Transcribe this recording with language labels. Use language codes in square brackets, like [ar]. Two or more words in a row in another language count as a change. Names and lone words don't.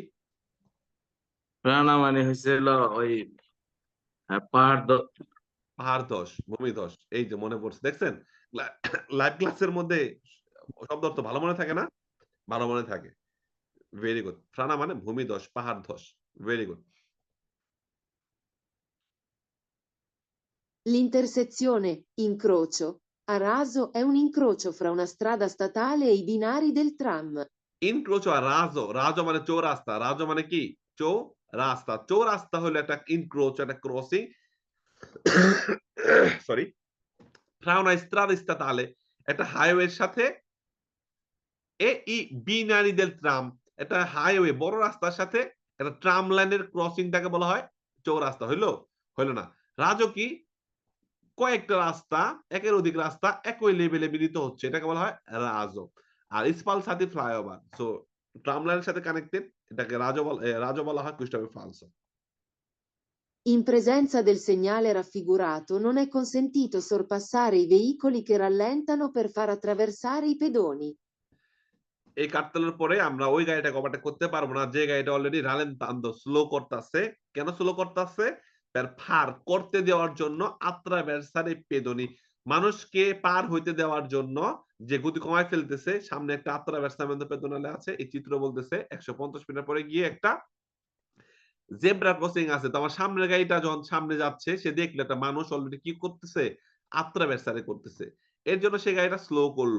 [bn] রানা মানে হচ্ছে হলো ওই পাহাড় পাহাড়ধস, ভূমিধস। এই যে মনে পড়ছে। দেখছেন? লা লাইভ ক্লাসের মধ্যে শব্দ অর্থ ভালো মনে থাকে না? ভালো মনে থাকে। [en] very good. [bn] ফ্রানা মানে ভূমিধস, পাহাড়ধস। [en] very good. [it] L'intersezione incrocio a raso è un incrocio fra una strada statale e i binari del tram. incrocio a raso. [bn] রাজো মানে চৌরাস্তা। রাজো মানে কি? চৌরাস্তা। চৌরাস্তা হলো একটা ইনক্রোচ, একটা ক্রসিং। সরি। [it] fra una strada statale [bn] একটা হাইওয়ের সাথে এ ই [it] binari del tram [bn] একটা হাইওয়ে বড় রাস্তার সাথে একটা ট্রাম লাইনের ক্রসিংটাকে বলা হয় চৌরাস্তা। হইলো? হইল না। রাজো কি? কয়েকটা রাস্তা, একের অধিক রাস্তা একই লেভেলে মিলিত হচ্ছে। এটাকে বলা হয় রাজো। আর স্পালসাতি ফ্লাইওভার। সো ট্রাম লাইনের সাথে কানেক্টেড এটাকে রাজো বলা হয় কুইস্টাবে ফালসো। [it] In presenza del segnale raffigurato non è consentito sorpassare i veicoli che rallentano per far attraversare i pedoni. [bn] এই কার্তেলের পরে আমরা ওই গাড়িটাকে ওভারটেক করতে পারবো না যে গাড়িটা অলরেডি রালেন্তান্দো স্লো করতেছে। কেন স্লো করতেছে? [it] per far [bn] করতে দেওয়ার জন্য [it] attraversare i pedoni [bn] মানুষকে পার হইতে দেওয়ার জন্য যে গতি কমায় ফেলতেছে সামনে একটা [it] attraversamento pedonale [bn] আছে এই চিত্র বলতেছে 150 মিটার পরে গিয়ে একটা জেব্রা ক্রসিং আছে। তো আমার সামনের গাড়িটা যখন সামনে যাচ্ছে সে দেখলো একটা মানুষ অলরেডি কি করতেছে? attraversare করতেছে। এর জন্য সে গাড়িটা স্লো করলো।